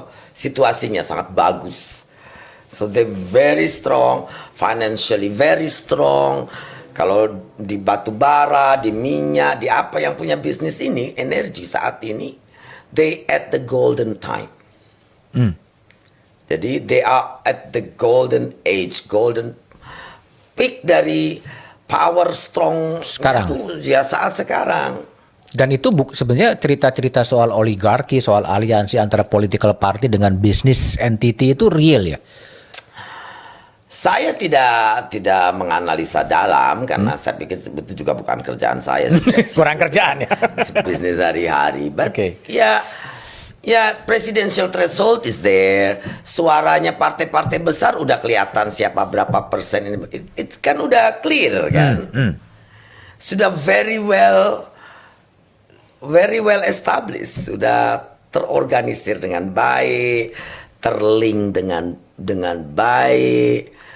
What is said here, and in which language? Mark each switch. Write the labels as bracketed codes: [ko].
[id] Situasinya sangat bagus. [en] So they very strong, financially very strong. [id] Kalau di batu bara, di minyak, di apa yang punya bisnis ini, energi saat ini, [en] they at the golden time. Jadi they are at the golden age, golden peak dari power strong [id] sekarang. Itu ya saat sekarang. Dan itu sebenarnya cerita-cerita soal oligarki, soal aliansi antara political party dengan bisnis entity itu real ya? Saya tidak menganalisa dalam karena saya pikir itu juga bukan kerjaan saya. Kurang kerjaan ya. Bisnis hari-hari. [en] But Okay. [id] ya [en] presidential threshold is there. [id] Suaranya partai-partai besar udah kelihatan siapa berapa persen ini. [en] It [id] kan udah [en] clear [id] kan. Sudah [en] very well established. [id] Sudah terorganisir dengan baik, terlink dengan baik.